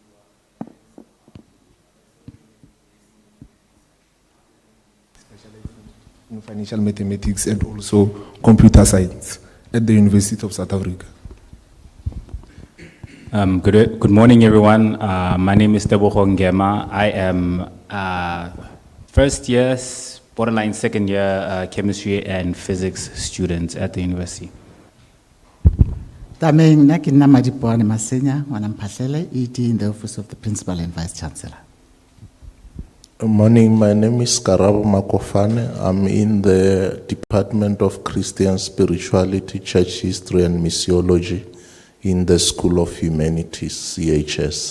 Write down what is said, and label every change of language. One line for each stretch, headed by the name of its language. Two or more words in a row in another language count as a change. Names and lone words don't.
English: In financial mathematics and also computer science at the University of South Africa. Good morning, everyone. My name is Kgorong. I am first year, borderline second year chemistry and physics student at the university.
Northern Sotho: Tameng na ke nna Madipoane Masenya ngwana Mphahlele,
English: ED in the office of the principal and vice chancellor. Good morning, my name is Karabo Makofane. I'm in the Department of Christian Spirituality, Church History and Missiology in the School of Humanities, CHS.